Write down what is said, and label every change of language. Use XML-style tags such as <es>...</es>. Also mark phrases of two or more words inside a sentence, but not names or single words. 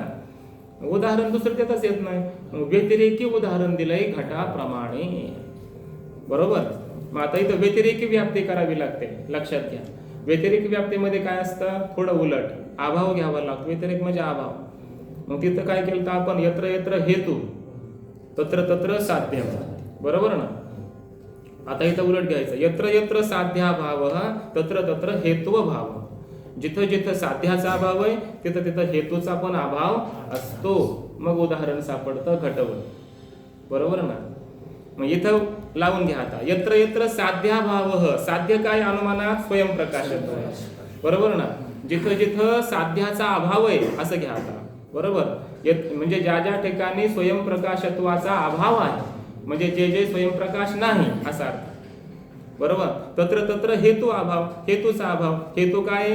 <mr>उदाहरण दुसरं देताच येत नाही. व्यतिरेकी उदाहरण दिलंय घटाप्रमाणे, बरोबर. मग आता इथं व्यतिरेकी व्याप्ती करावी लागते, लक्षात घ्या. व्यतिरेक व्याप्तीमध्ये काय असतं? थोडं उलट, अभाव घ्यावा लागतो. व्यतिरेक म्हणजे अभाव. मग तिथं काय केलं तर आपण</mr> <sa>यत्र यत्र हेतू तत्र तत्र साध्य,</sa> <mr>बरोबर ना. आता इथं उलट घ्यायचं.</mr> <sa>यत्र यत्र साध्याभाव तत्र तत्र हेतुव भाव.</sa> <mr>जिथं जिथं साध्याचा अभाव आहे तिथं तिथं हेतूचा पण अभाव असतो. मग उदाहरण सापडतं घटवत, बरोबर ना. मग इथं लावून घ्या आता.</mr> <sa>यत्र यत्र साध्याभाव.</sa> <mr>साध्य काय? अनुमानात स्वयंप्रकाशत्व, बरोबर ना. जिथं जिथं साध्याचा अभाव आहे असं घ्या आता, बरोबर. म्हणजे ज्या ज्या ठिकाणी स्वयंप्रकाशत्वाचा अभाव आहे, म्हणजे जे जे स्वयंप्रकाश नाही असा अर्थ, बरोबर.</mr> <sa>तत्र तत्र हेतू अभाव,</sa> <mr>हेतूचा अभाव. हेतू काय?</mr>